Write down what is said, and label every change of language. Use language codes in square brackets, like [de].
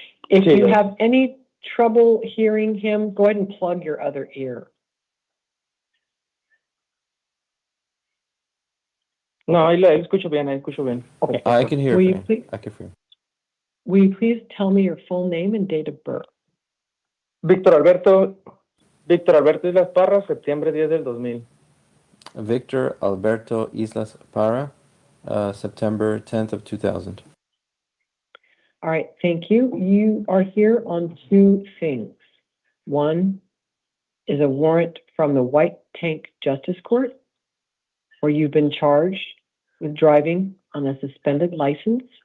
[en] If you have any trouble hearing him, go ahead and plug your other ear. [es] No, ahí la escucho bien. [en] Okay. I can hear Will you him. please, I can hear. will you please tell me your full name and date of birth? [es] Víctor Alberto Islas Parra, septiembre 10 del 2000. [en] Victor Alberto Islas Para, September 10th of 2000. All right, thank you. You are here on two things. One is a warrant from the White Tank Justice Court, where you've been charged with driving on a suspended license.